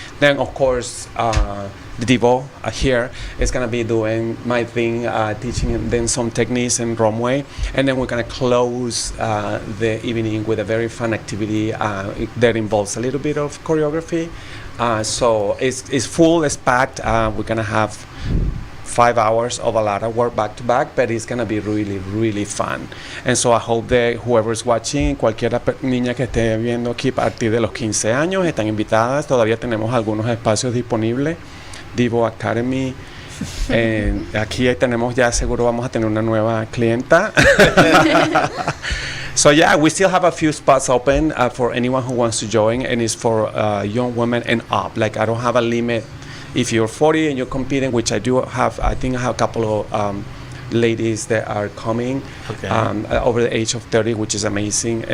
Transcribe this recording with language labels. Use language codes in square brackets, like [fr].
[en] Then of course the Divo here is gonna be doing my thing, teaching them some techniques and runway, and then we're gonna close the evening with a very fun activity that involves a little bit of choreography, So it's full, it's packed. We're going to have 5 hours of a lot of work back to back, but it's going to be really, really fun. And so I hope that whoever's watching, [es] cualquier niña que esté viendo aquí a partir de los 15 años, están invitadas. Todavía tenemos algunos espacios disponibles. Divo Academy. Aquí tenemos ya seguro vamos a tener una nueva clienta. [en] So yeah, we still have a few spots open for anyone who wants to join, and it's for young women and up. Like I don't have a limit. If you're 40 and you're competing, which I do have, I think I have a couple of ladies that are coming over the age of 30, which is amazing.